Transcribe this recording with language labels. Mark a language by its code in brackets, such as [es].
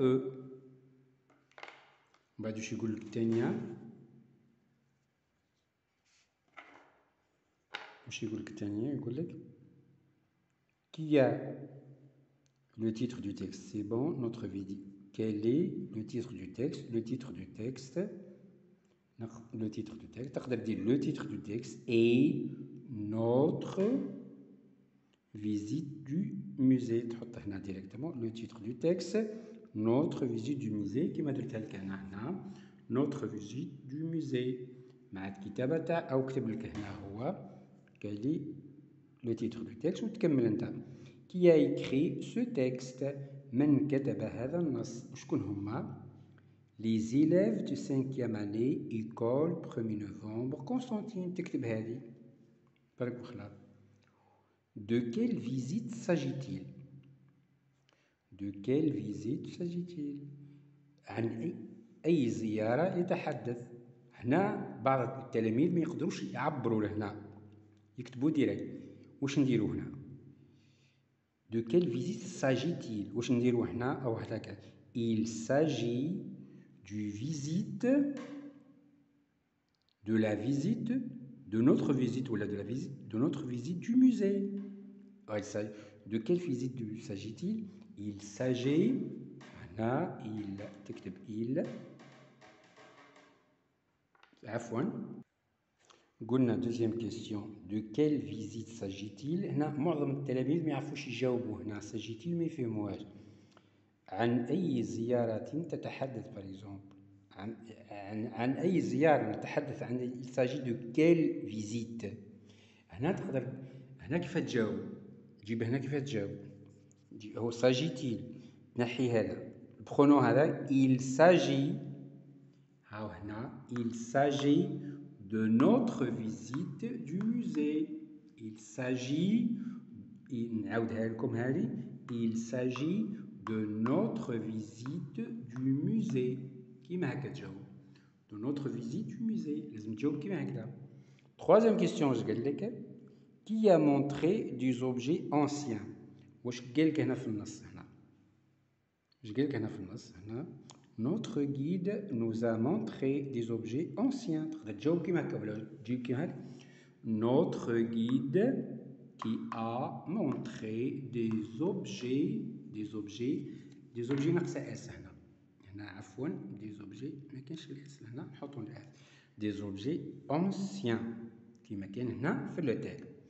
[ar] من بعد واش يقول لك الثانية؟ واش يقول لك الثانية؟ يقول لك [fr] qui a le titre du texte. C'est bon, notre visite. Quel est le titre du texte? Le titre du texte. Le titre du texte. [ar] تقدر دير [fr] le titre du texte et notre visite du musée. [ar] تحط هنا ديريكتومون [fr] le titre du texte notre visite du musée [ar] كيما درتها لك انا هنا [fr] notre visite du musée [ar] مع الكتابة تاع أو كتب لك هنا هو [fr] quel est le titre du texte [ar] وتكمل انت. [fr] Qui a écrit ce texte؟ [ar] من كتب هذا النص؟ وشكون هما؟ [fr] Les élèves de 5e année école 1er novembre Constantine. [ar] تكتب هذه برك وخلاص. [fr] De quelle visite s'agit-il? De quelle visite s'agit-il؟ [ar] عن أي زيارة يتحدث؟ هنا بعض التلاميذ ما يقدروش يعبروا لهنا يكتبوا ديريكت. واش نديرو هنا؟ [fr] De quelle visite s'agit-il؟ [ar] واش نديرو هنا أو هكاك؟ [fr] Il s'agit du visite de la visite de notre visite ou de la visite de notre visite du musée. De quelle visite s'agit-il? Il s'agit هنا il تكتب il [ar] عفوا قلنا [fr] deuxième question de quelle visite s'agit-il. [ar] هنا معظم التلاميذ ما يعرفوش يجاوبوا هنا s'agit-il ما يفهموهاش. عن أي زيارة تتحدث [fr] par exemple [ar] عن أي زيارة نتحدث عن [fr] il s'agit de quelle visite. [ar] هنا تقدر هنا كيف تجاوب تجيب هنا كيف تجاوب هو s'agit-il نحي هذا البرونو هذا [fr] il s'agit هاو هنا il s'agit de notre visite du musée. Il s'agit [ar] نعاودها لكم هذه [fr] il s'agit de notre visite du musée. [ar] كيما هكا تجاوب [fr] de notre visite du musée [ar] لازم تجاوب كيما هكذا. [fr] Troisième question [ar] واش قال لك [fr] qui a montré des objets anciens. [ar] واش قال لك هنا في النص هنا واش قال لك هنا في النص هنا [fr] notre guide nous a montré des objets anciens. [ar] تقدر تجاوب كيما هكا ولا تجيب كيما هكا [fr] notre guide qui a montré des objets [ar] ناقصة اس هنا عفوا des objets ما كاينش الاس هنا نحطو الاس [fr] des objets anciens [ar] كيما كاين هنا في التالي.